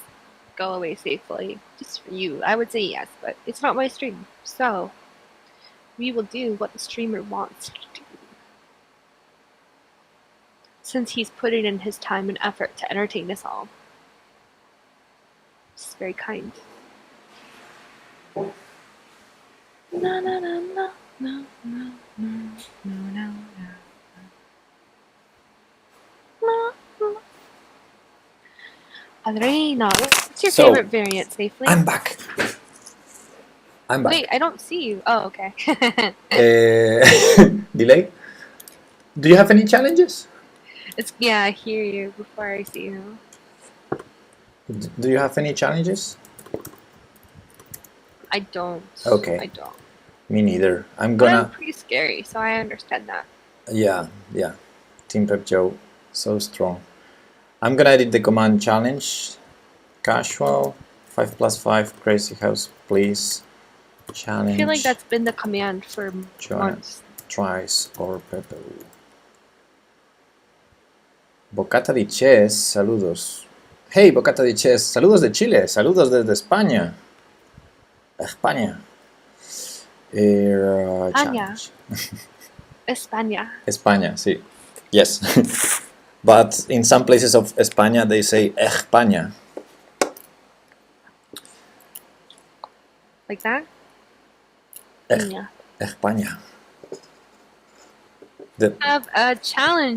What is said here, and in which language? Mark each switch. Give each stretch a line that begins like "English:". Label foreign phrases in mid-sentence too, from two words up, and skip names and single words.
English: Go away safely, just for you. I would say yes, but it's not my stream, so we will do what the streamer wants to do. Since he's putting in his time and effort to entertain us all. It's very kind. Na na na na na na na na na. Adrena, what's your favorite variant, safely? I'm back. I'm back. Wait, I don't see you. Oh, okay. Delay? Do you have any challenges? Yeah, I hear you before I see you. Do you have any challenges? I don't. Okay. I don't. Me neither. I'm pretty scary, so I understand that. Yeah. Team Pep Joe, so strong. I'm gonna edit the command challenge. Casual, 5+5, Crazyhouse, please. Challenge. I feel like that's been the command for months. Tries or Pepe.
Spanish: Bocata di Chess, saludos. Hey, Bocata di Chess, saludos de Chile, saludos desde España. España. España. España. España, sí.
English: Yes. But in some places of España they say España. Like that? Eh, Yeah. España. The, Have a challenge.